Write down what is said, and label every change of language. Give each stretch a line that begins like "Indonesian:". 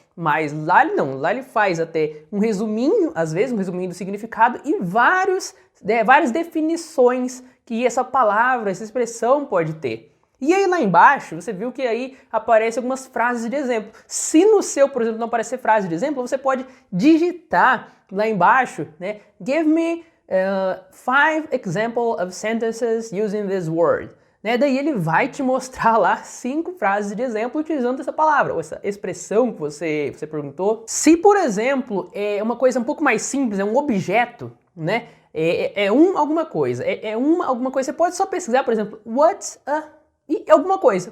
Portuguese: Mas lá ele não, lá ele faz até um resuminho, às vezes um resuminho do significado e várias definições que essa palavra, essa expressão pode ter. E aí lá embaixo, você viu que aí aparecem algumas frases de exemplo. Se no seu, por exemplo, não aparecer frase de exemplo, você pode digitar lá embaixo, né?
English: Give me 5 examples of sentences using this word.
Portuguese: Daí ele vai te mostrar lá 5 frases de exemplo utilizando essa palavra, ou essa expressão que você perguntou. Se, por exemplo, é uma coisa um pouco mais simples, é um objeto, né? Alguma coisa. Alguma coisa. Você pode só pesquisar, por exemplo,
English: what's a...
Portuguese: E alguma coisa.